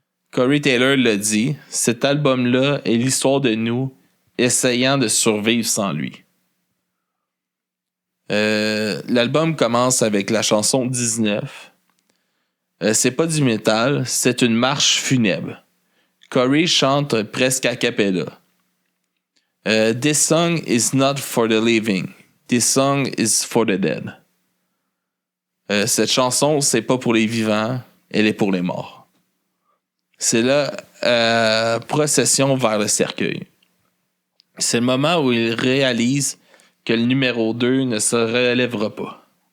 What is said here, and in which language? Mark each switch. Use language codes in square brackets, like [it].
[fr] Corey Taylor l'a dit, cet album-là est l'histoire de nous essayant de survivre sans lui. L'album commence avec la chanson 19. C'est pas du métal, c'est une marche funèbre. Corey chante presque a cappella. [en] This song is not for the living. This song is for the dead. [fr] Cette chanson, c'est pas pour les vivants, elle est pour les morts. C'est la procession vers le cercueil. C'est le moment où il réalise que le numéro 2 ne se relèvera pas.